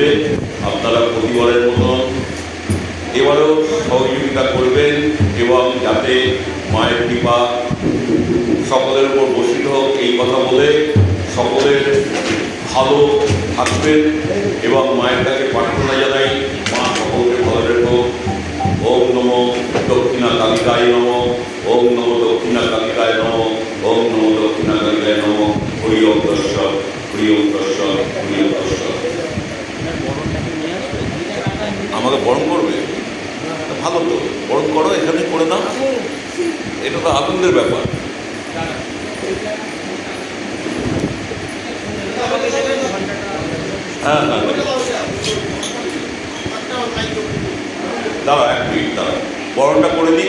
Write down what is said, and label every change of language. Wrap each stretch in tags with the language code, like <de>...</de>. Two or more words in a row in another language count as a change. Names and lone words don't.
<bn>আপনারা প্রতিবারের মতন এবারও সহযোগিতা করবেন এবং যাতে মায়ের কৃপা সকলের উপর বর্ষিত হোক এই কথা বলে সকলের ভালো থাকবেন এবং মায়ের কাছে প্রার্থনা জানাই, মা সকলকে ভালো রেখো।</bn> <sa>ওম নমো দক্ষিণা কালিকায় নমঃ, ওম নমো দক্ষিণা কালিকায় নমঃ, ওম নমো দক্ষিণা কালিকায় নমঃ। হরি ওম তৎসৎ, হরি ওম তৎসৎ, হরি ওম তৎসৎ।</sa> <bn>আমাকে বরণ করবে? ভালো তো, বরণ করো, এখানে করে নাও, এটা তো আনন্দের ব্যাপার। হ্যাঁ হ্যাঁ, দাঁড়া এক মিনিট, দাঁড়া, বরণটা করে দিই।</bn>